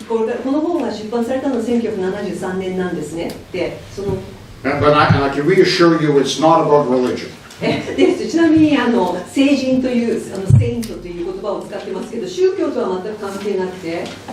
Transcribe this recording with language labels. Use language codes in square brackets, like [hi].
[ja] この本が出版されたのは1973年なんですね。で、その [en] But I can reassure you, it's not about religion. [ja] でちなみに聖人というセイントという言葉を使ってますけど、宗教とは全く関係なくて。